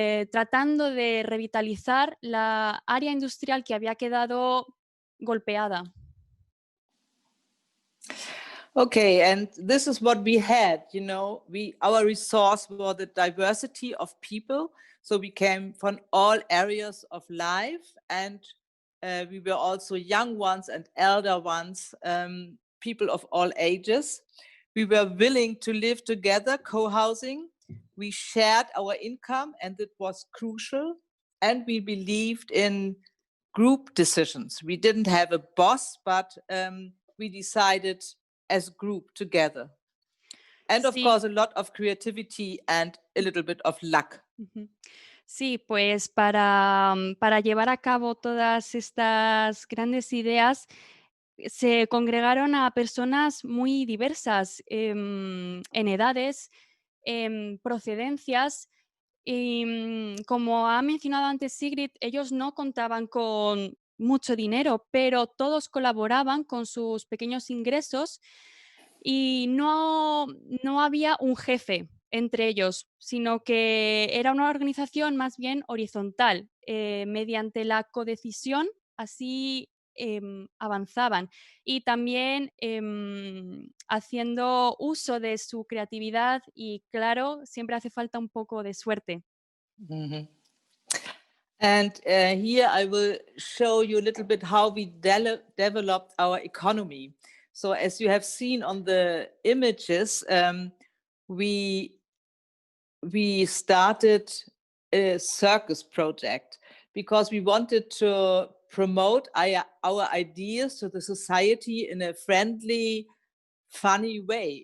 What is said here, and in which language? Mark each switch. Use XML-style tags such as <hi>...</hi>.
<es>Tratando de revitalizar la área industrial que había quedado golpeada.</es> <en>Okay, and this is what we had, our resource was the diversity of people. So we came from all areas of life and we were also young ones and elder ones, people of all ages. We were willing to live together, co-housing. We shared our income and it was crucial. And we believed in group decisions. We didn't have a boss, but we decided as group together. And of course, a lot of creativity and a little bit of luck.</en> <es>Sí, pues para llevar a cabo todas estas grandes ideas, se congregaron a personas muy diversas en edades, en procedencias. Y como ha mencionado antes Sigrid, ellos no contaban con mucho dinero, pero todos colaboraban con sus pequeños ingresos y no había un jefe entre ellos, sino que era una organización más bien horizontal. Mediante la codecisión, así avanzaban y también haciendo uso de su creatividad y, claro, siempre hace falta un poco de suerte. Mm-hmm.</es> <en>And here I will show you a little bit how we developed our economy. So as you have seen on the images, we started a circus project because we wanted to promote our ideas to the society in a friendly, funny way.</en>